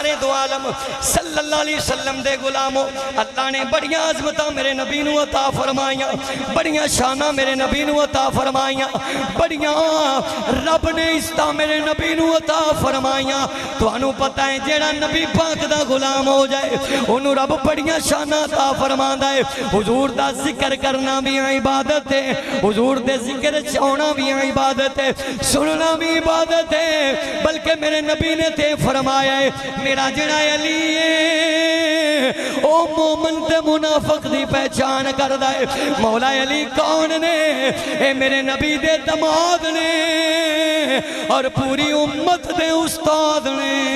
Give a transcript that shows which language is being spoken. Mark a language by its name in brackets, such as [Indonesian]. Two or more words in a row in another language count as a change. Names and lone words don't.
[Punjabi] دو عالم [Arabic] صلی اللہ علیہ وسلم [Punjabi] دے غلاموں اللہ نے بڑیاں عظمتاں میرے نبی نو عطا فرمائیاں بڑیاں شاناں میرے نبی نو عطا فرمائیاں بڑیاں رب نے عزتاں میرے نبی نو عطا فرمائیاں تو انہوں پتہ ہے جیڑا نبی پاک دا غلام ہو جائے انہوں رب بڑیاں شاناں عطا فرماندا ہے حضور دا ذکر کرنا بھی عبادت ہے حضور دے ذکر چاہنا بھی عبادت ہے سننا بھی عبادت ہے بلکہ میرے نبی نے تے فرمایا ہے میرا جڑا علی ہے او مومن تے منافق دی پہچان کردہ ہے مولا علی کون نے اے میرے نبی دے دماد نے اور پوری امت دے استاد نے